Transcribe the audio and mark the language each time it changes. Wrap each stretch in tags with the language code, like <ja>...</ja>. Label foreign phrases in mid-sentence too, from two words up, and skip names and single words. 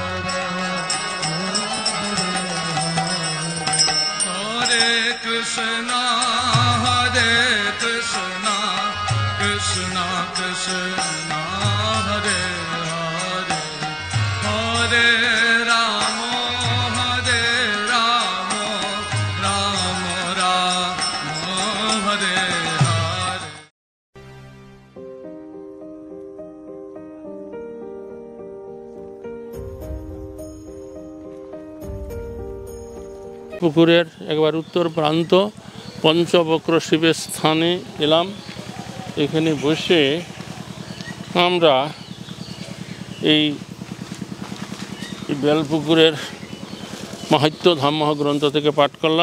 <sa>Rama Hare Krishna Hare Krishna Krishna Krishna Hare Hare Hare Rama Hare Rama Rama Rama Hare Hare</sa> <bn>পুকুরের একবার উত্তর প্রান্ত পঞ্চবক্র শিবের স্থানে এলাম। এখানে বসে আমরা এই বেলপুকুরের মাহাত্ম্য ধাম্য গ্রন্থ থেকে পাঠ করলাম।</bn>